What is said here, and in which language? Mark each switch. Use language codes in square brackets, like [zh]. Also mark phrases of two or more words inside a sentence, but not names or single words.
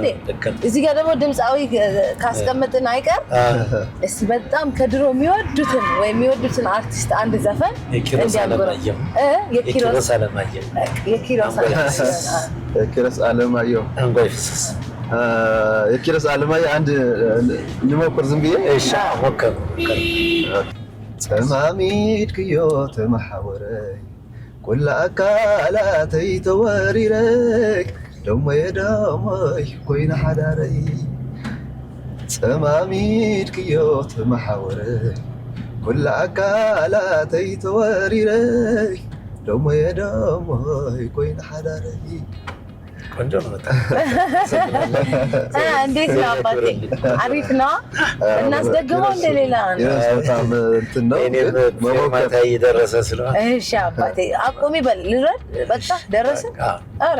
[am] እዚህ ጋር ደግሞ ድምፃዊ ካስቀመጥን አይቀር እስቲ በጣም ከድሮ የሚወዱትን አርቲስት አንድ ዘፈን የኪሮስ አለማየሁ የኪሮስ አለማየሁ አንጓይ ፍስስ የኪሮስ አለማየሁ አንድ ልሞክር ዝም ብዬ። እሺ ሞከሩ። [ti] ሰማሚት ክዮ ተመሐወረይ ኩላ አካላተይ ተወሪረይ ደሞየ ደሞይ ኮይና ሓዳረይ ሰማሚት ክዮ ተመሐወረይ ኩላ አካላተይ ተወሪረይ ደሞየ ደሞይ ኮይና ሓዳረይ። [am] ቆንጆ ነው በጣም። እንዴት ነው አባቴ? አሪፍ ነው። እናስደግመው እንደሌላ ነው። በጣም እንትን ነው ማታ እየደረሰ ስለሆነ እሺ አባቴ አቁሚ በል ልረድ። በቃ ደረሰ። ኧረ